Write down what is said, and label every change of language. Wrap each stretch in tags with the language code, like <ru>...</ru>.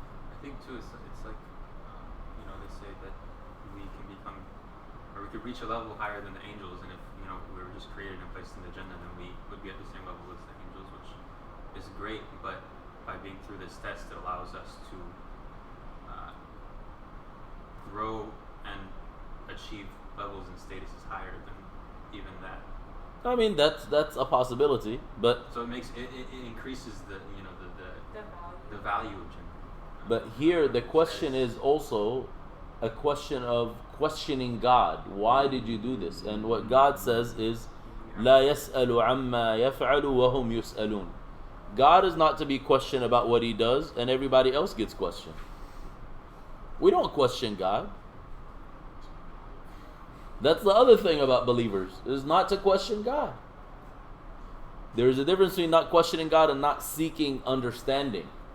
<en>I think too, it's like, they say that we can become, or we could reach a level higher than the angels, and if, we were just created and placed in the Jannah, then we would be at the same level as the angels, which is great, but by being through this test, it allows us to grow and achieve levels and statuses higher than even that. I mean, that's a possibility, but So it makes it increases the The value. the value of Jannah. but here the question is also a question of questioning God. Why did you do this? And what God says is,</en> <ar>لا يسأل عما يفعل وهم يسألون.</ar> <en>God is not to be questioned about what He does, and everybody else gets questioned. We don't question God. That's the other thing about believers, is not to question God. There's a difference between not questioning God and not seeking understanding.</en>